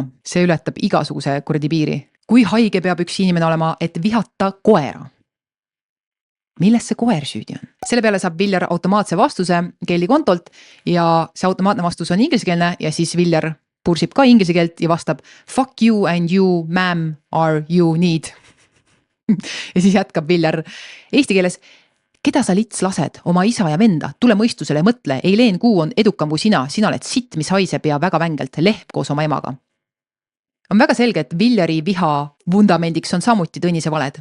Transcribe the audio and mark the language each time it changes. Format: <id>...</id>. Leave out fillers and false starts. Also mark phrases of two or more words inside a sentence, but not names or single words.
<et>See ületab igasuguse kuradi piiri. Kui haige peab üks inimene olema, et vihata koera? Milles see koer süüdi on? Selle peale saab Viljar automaatse vastuse Kelly kontolt ja see automaatne vastus on ingliskeelne ja siis Viljar pursib ka inglise keelt ja vastab</et> <en>fuck you and you, ma'am, are you need.</en> <et>Ja siis jätkab Viljar eesti keeles, keda sa lits lased, oma isa ja venda, tule mõistusele, mõtle, Eileen Kuu on edukam kui sina oled sitt, mis haiseb ja väga vängelt, lehm koos oma emaga. On väga selge, et Viljari viha vundamendiks on samuti Tõnise valed.</et>